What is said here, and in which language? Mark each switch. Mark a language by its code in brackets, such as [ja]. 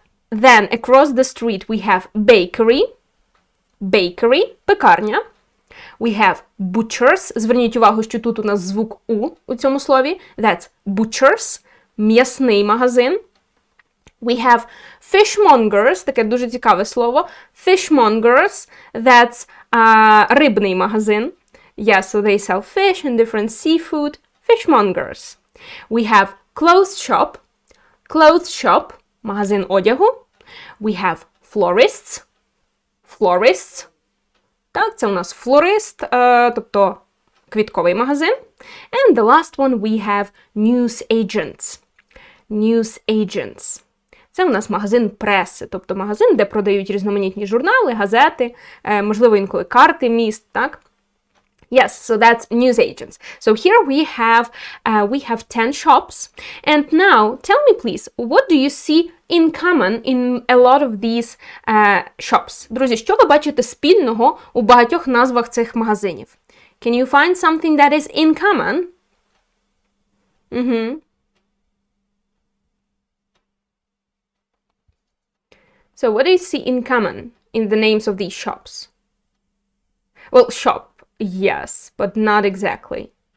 [en] Then across the street we have bakery. bakery, пекарня. We have butchers. [uk] Зверніть увагу, що тут у нас звук у цьому слові. [en] That's butchers, [uk] м'ясний магазин. [en] We have fishmongers, [uk] таке дуже цікаве слово. [en] Fishmongers, that's [uk] рибний магазин. [en] Yeah, so they sell fish and different seafood. Fishmongers. We have clothes shop, [uk] магазин одягу. [en] We have florists. [uk] Так, це у нас флорист, тобто квітковий магазин. [en] And the last one we have newsagents. [uk] Це у нас магазин преси, тобто магазин, де продають різноманітні журнали, газети, можливо, інколи карти міст, так? [en] Yes, so that's newsagents. So here we have 10 shops. And now, tell me please, what do you see in common in a lot of these shops? [uk] Друзі, що ви бачите спільного у багатьох назвах цих магазинів? [en] Can you find something that is in common? So what do you see in common in the names of these shops? Well, shop, yes, but not exactly.